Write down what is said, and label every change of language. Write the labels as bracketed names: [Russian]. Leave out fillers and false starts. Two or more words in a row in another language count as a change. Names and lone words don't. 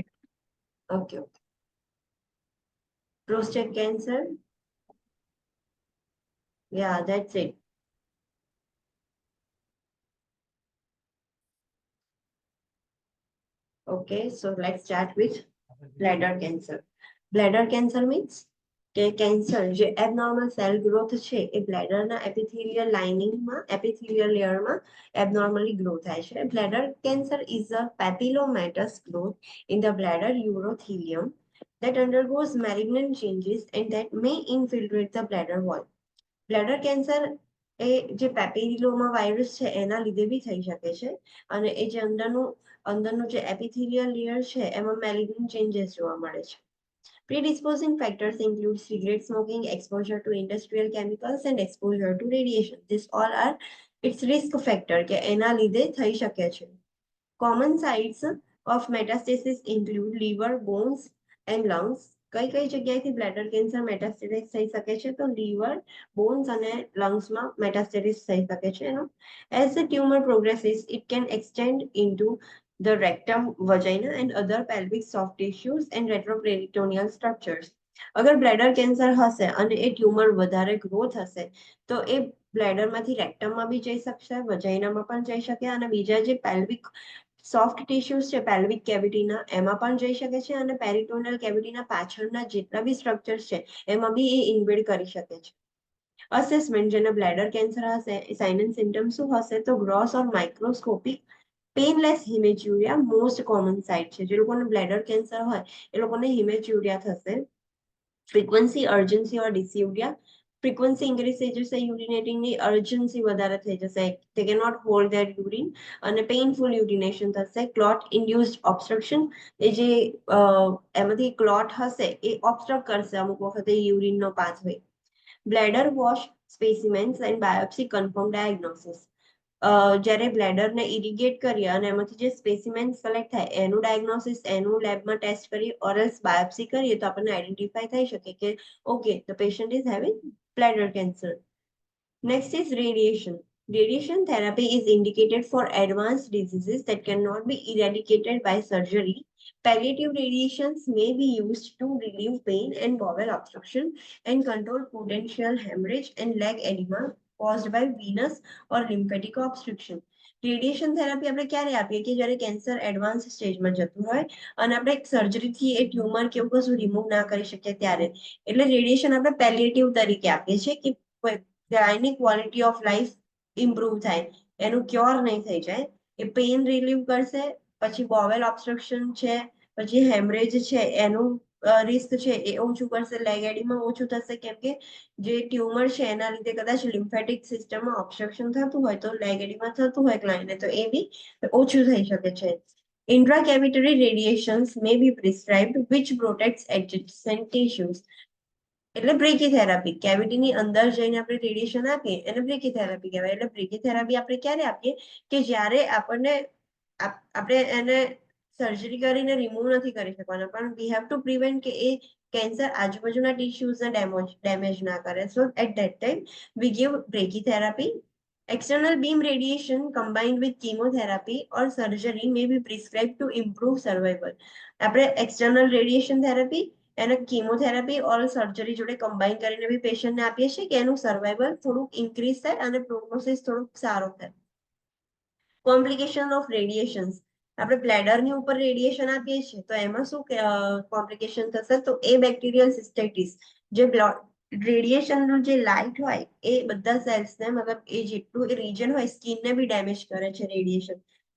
[English] Okay. Prostate cancer. Yeah, that's it. Okay, so let's start with bladder cancer. Bladder cancer means [Gujarati] કે કેન્સર જે [English] abnormal cell growth [Gujarati] છે એ બ્લેડરના એપિથેલિયલ લાઇનિંગમાં એપિથેલિયલ લેયરમાં [English] abnormally grow [Gujarati] થાય છે. [English] bladder cancer is a papillomatous growth in the bladder urothelium that undergoes malignant changes and that may infiltrate the bladder wall. bladder cancer [Gujarati] એ જે [English] papilloma virus [Gujarati] છે એના લીધે બી થઈ શકે છે અને એ જે અંદરનું જે [English] epithelial layer [Gujarati] છે એમાં [English] malignant changes [Gujarati] જોવા મળે છે. [English] Predisposing factors include cigarette smoking, exposure to industrial chemicals, and exposure to radiation. This all are its risk factor [Gujarati] કે એના લીધે થઈ શકે છે. [English] Common sites of metastasis include liver, bones, and lungs. [Gujarati] કઈ જગ્યાએથી [English] bladder cancer metastasis [Gujarati] થઈ શકે છે તો લીવર, બોન્સ અને લંગ્સમાં મેટાસ્ટેટિસ થઈ શકે છે એનો. [English] As the tumor progresses, it can extend into the rectum, vagina, and other pelvic soft tissues and retroperitoneal structures. [Gujarati] અગર [English] bladder cancer [Gujarati] હશે અને એ ટ્યુમર વધારે ગ્રોથ હશે તો એ બ્લેડરમાંથી રેક્ટમમાં બી જઈ શકશે, વજાઇનામાં પણ જઈ શકે અને બીજા જે [English] pelvic soft tissues [Gujarati] છે પેલ્વિક કેવિટીના એમાં પણ જઈ શકે છે અને પેરિટોનિયલ કેવિટીના પાછળના જેટલા બી સ્ટ્રક્ચર્સ છે એમાં બી એ ઇન્વેડ કરી શકે છે. [English] અસેસમેન્ટ જેને bladder cancer હશે sign and symptoms [Gujarati] શું હશે તો [English] gross or microscopic painless hematuria most common site છે. [Gujarati] જે લોકોને [English] bladder cancer [Gujarati] હોય એ લોકોને હિમેચ્યુરિયા થશે. [English] frequency, urgency or dysuria. frequency increase [Gujarati] થઈ જશે, યુરિનેટિંગની અર્જન્સી વધારે થઈ જશે, [English] they cannot hold their urine અને painful urination થશે. clot induced obstruction, [Gujarati] એ જે એમાંથી ક્લોટ હશે એ ઓબ્સ્ટ્રક્ટ કરશે અમુક વખતે યુરિનનો પાથવે. [English] bladder wash specimens and biopsy confirm diagnosis. [Gujarati] જ્યારે બ્લેડરને ઇરિગેટ કરીએ અને એમાંથી જે સ્પેસિમેન્સ કલેક્ટ થાય એનું ડાયગ્નોસિસ એનું લેબમાં ટેસ્ટ કરીએ ઓરલ્સ બાયોપ્સી કરીએ તો આપણને આઈડેન્ટિફાઈ થઈ શકે કે [English] okay the patient is having bladder cancer. Next is radiation. Radiation therapy is indicated for advanced diseases that cannot be eradicated by surgery. Palliative radiations may be used to relieve pain and bowel obstruction and control potential hemorrhage and leg edema caused by venous or lymphatic obstruction. radiation therapy [Gujarati] આપણે ક્યારે આપીએ કે જ્યારે કેન્સર એડવાન્સ સ્ટેજમાં જતું હોય અને આપણે સર્જરીથી એ ટ્યુમર કે એવું કશું રિમૂવ ના કરી શકીએ ત્યારે. એટલે રેડિયેશન આપણે પેલિએટિવ તરીકે આપીએ છીએ કે ગાયની [English] quality of life improve [Gujarati] થાય, એનું ક્યોર નહીં થઈ જાય. એ [English] pain relieve [Gujarati] કરશે, પછી [English] bowel obstruction [Gujarati] છે, પછી હેમરેજ છે એનું રિસ્ક છે એ ઓછું કરશે, લેગ એડીમાં ઓછું થશે કેમ કે જે ટ્યુમર છે એના લીધે કદાચ લિમ્ફેટિક સિસ્ટમમાં ઓબ્સ્ટ્રક્શન થતું હોય તો લેગ એડીમાં થતું હોય ક્લાયન્ટને તો એ બી ઓછું થઈ શકે છે. [English] Intracavitary radiations may be prescribed which protects adjacent tissues. [Gujarati] એટલે બ્રેકીથેરાપી, કેવિટીની અંદર જઈને આપણે રેડિયેશન આપીએ એને બ્રેકીથેરાપી કહેવાય. એટલે બ્રેકીથેરાપી આપણે ક્યારે આપીએ કે જ્યારે આપણને આપણે એને સર્જરી કરીને રિમૂવ નથી કરી શકવાના પણ [English] we have to prevent [Gujarati] કે એ કેન્સર આજુબાજુના ટિશ્યુઝને ડેમેજ ના કરે. [English] so at that time we give brachytherapy. External beam radiation combined with chemotherapy or surgery may be prescribed to improve survival. [Gujarati] આપણે [English] external radiation therapy [Gujarati] એને [English] chemotherapy or surgery [Gujarati] જોડે કમ્બાઈન કરીને બી પેશન્ટને આપીએ છીએ કે એનું સર્વાઈવલ થોડુંક ઇન્ક્રીઝ થાય અને પ્રોગ્નોસિસ થોડુંક સારો થાય. [English] complication of radiations, [Gujarati] આપણે બ્લેડરની ઉપર રેડિયેશન આપીએ છીએ તો એમાં શું કોમ્પ્લિકેશન થશે તો એ [English] bacterial cystitis, [Gujarati] જે રેડિયેશનનું જે લાઇટ હોય એ બધા સેલ્સને મતલબ એ જેટલું એ રીજન હોય સ્કિનને બી ડેમેજ કરે છે રેડિયેશન.